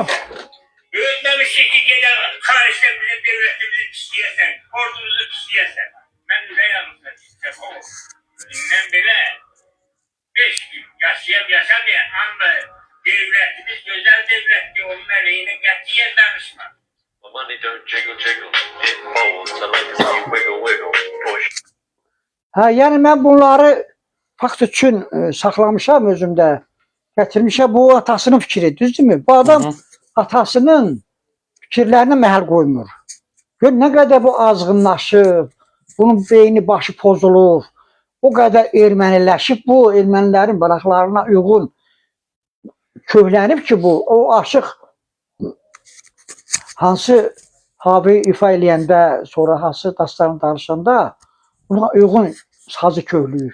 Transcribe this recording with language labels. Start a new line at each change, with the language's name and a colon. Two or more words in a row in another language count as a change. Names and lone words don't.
Azerbaijani: Böyütməmişik ki, gedən karıştırır, bizim devletimizi pisləyəsən, ordumuzu pisləyəsən. Mən nə yanımda istəyəm, bundan belə 5 gün yaşamayam, amma devletimiz gözəl devletdir, onun əleyhinə qətiyyən danışma.
English: My money don't jiggle jiggle, it folds, I like to see you wiggle wiggle, push.
Azerbaijani: Yəni mən bunları fakt üçün saxlamışam özümdə. Gətirmişəm, bu atasının fikri, düzdürmü? Bu adam atasının fikirlərinə məhəl qoymur. Gör, nə qədər bu azğınlaşıb, bunun beyni başı pozulur, o qədər erməniləşib, bu ermənilərin maraqlarına uyğun köhlənib ki, bu, o aşıq hansı habi ifa eləyəndə, sonra hansı dastanı danışanda buna uyğun sazı köhlüyür.